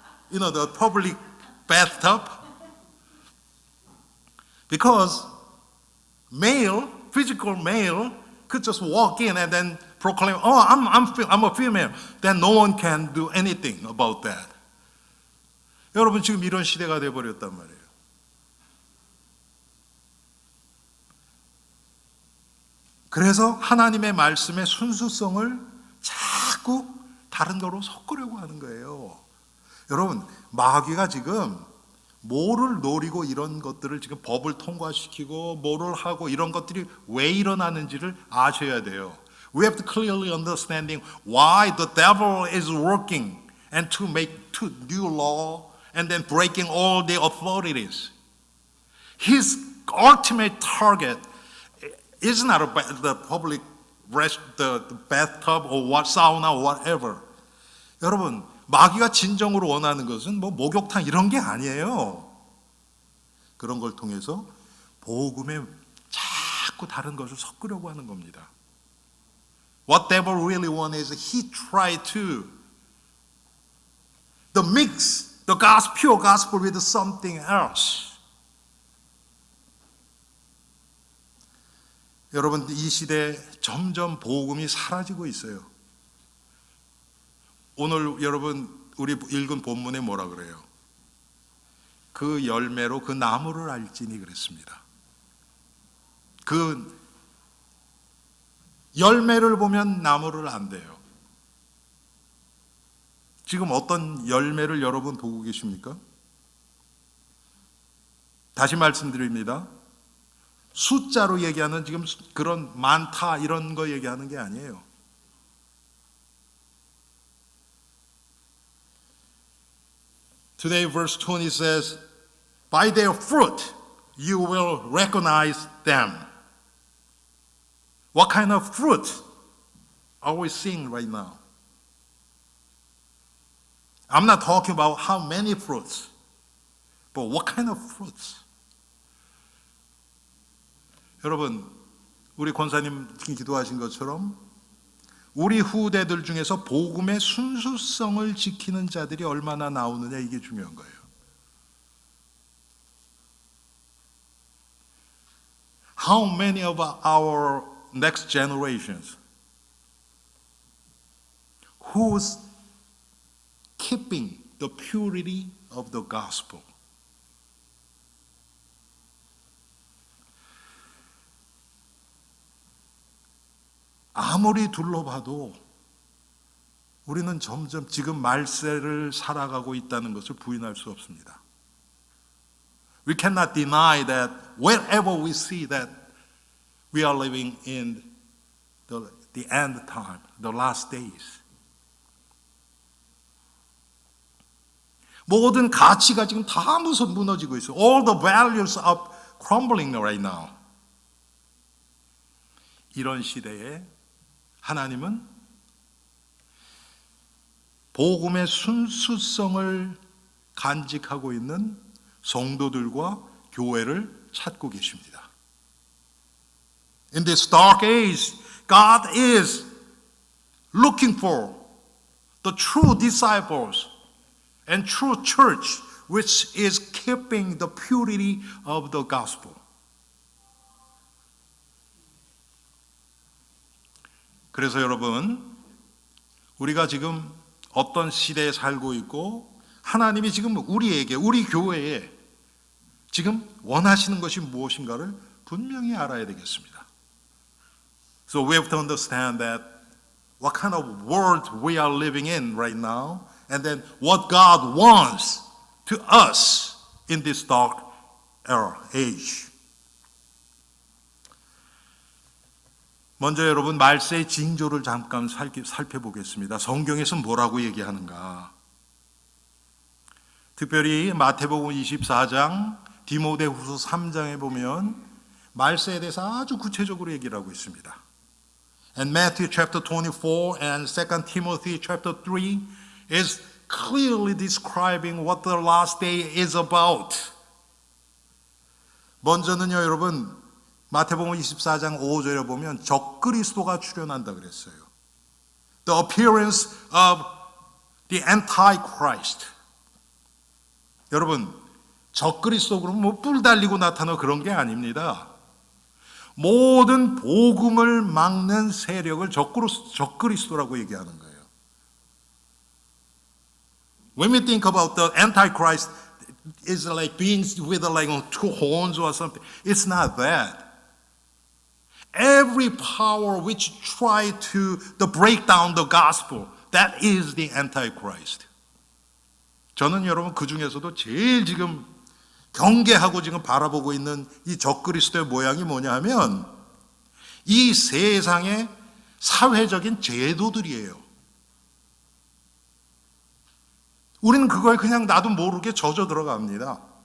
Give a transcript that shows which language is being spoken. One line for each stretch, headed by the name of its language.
English: The public bathtub. Because physical male could just walk in and then proclaim, "Oh, I'm a female." Then no one can do anything about that.
Korean: 여러분 지금 이런 시대가 돼 버렸단 말이에요. 그래서 하나님의 말씀의 순수성을 자꾸 다른 거로 섞으려고 하는 거예요. 여러분, 마귀가 지금 뭐를 노리고 이런 것들을 지금 법을 통과시키고 뭐를 하고 이런 것들이 왜 일어나는지를 아셔야 돼요.
English: We have to clearly understanding why the devil is working and to make new law and then breaking all the authorities. His ultimate target is not the public the bathtub or sauna or whatever.
Korean: 여러분, 마귀가 진정으로 원하는 것은 목욕탕 이런 게 아니에요. 그런 걸 통해서 복음에 자꾸 다른 것을 섞으려고 하는 겁니다.
English: What devil really wants is he tried to mix the gospel, pure gospel with something else.
Korean: 여러분, 이 시대에 점점 복음이 사라지고 있어요. 오늘 여러분 우리 읽은 본문에 뭐라 그래요? 그 열매로 그 나무를 알지니 그랬습니다. 그 열매를 보면 나무를 안대요. 지금 어떤 열매를 여러분 보고 계십니까? 다시 말씀드립니다. 숫자로 얘기하는 지금 그런 많다 이런 거 얘기하는 게 아니에요.
English: Today verse 20 says, "By their fruit you will recognize them." What kind of fruit are we seeing right now? I'm not talking about how many fruits, but what kind of fruits?
Korean: 여러분, 우리 권사님 기도하신 것처럼 우리 후대들 중에서 복음의 순수성을 지키는 자들이 얼마나 나오느냐 이게 중요한 거예요.
English: How many of our next generations who's keeping the purity of the gospel?
Korean: 아무리 둘러봐도 우리는 점점 지금 말세를 살아가고 있다는 것을 부인할 수 없습니다.
English: We cannot deny that wherever we see that we are living in the end time, the last days.
Korean: 모든 가치가 지금 다 무너지고 있어요.
English: All the values are crumbling right now.
Korean: 이런 시대에 하나님은 복음의 순수성을 간직하고 있는 성도들과 교회를 찾고 계십니다.
English: In this dark age, God is looking for the true disciples and true church which is keeping the purity of the gospel.
Korean: 그래서 여러분, 우리가 지금 어떤 시대에 살고 있고 하나님이 지금 우리에게, 우리 교회에 지금 원하시는 것이 무엇인가를 분명히 알아야 되겠습니다.
English: So we have to understand that what kind of world we are living in right now, and then what God wants to us in this dark age.
Korean: 먼저 여러분 말세의 징조를 잠깐 살펴보겠습니다. 성경에서 뭐라고 얘기하는가? 특별히 마태복음 24장, 디모데후서 3장에 보면 말세에 대해서 아주 구체적으로 얘기를 하고 있습니다.
English: And Matthew chapter 24 and 2 Timothy chapter 3 is clearly describing what the last day is about.
Korean: 먼저는요, 여러분, 마태복음 24장 5절에 보면 적그리스도가 출현한다 그랬어요.
English: The appearance of the Antichrist.
Korean: 여러분, 적그리스도 그러면 뭐 뿔 달리고 나타나는 그런 게 아닙니다. 모든 복음을 막는 세력을 적그리스도라고 얘기하는 거예요.
English: When we think about the Antichrist, it's like beings with like two horns or something. It's not that. Every power which try to break down the gospel, that is the Antichrist.
Korean: 저는 여러분 그 중에서도 제일 지금 경계하고 지금 바라보고 있는 이 적그리스도의 모양이 뭐냐 하면 이 세상의 사회적인 제도들이에요. 우리는 그걸 그냥 나도 모르게 젖어 들어갑니다.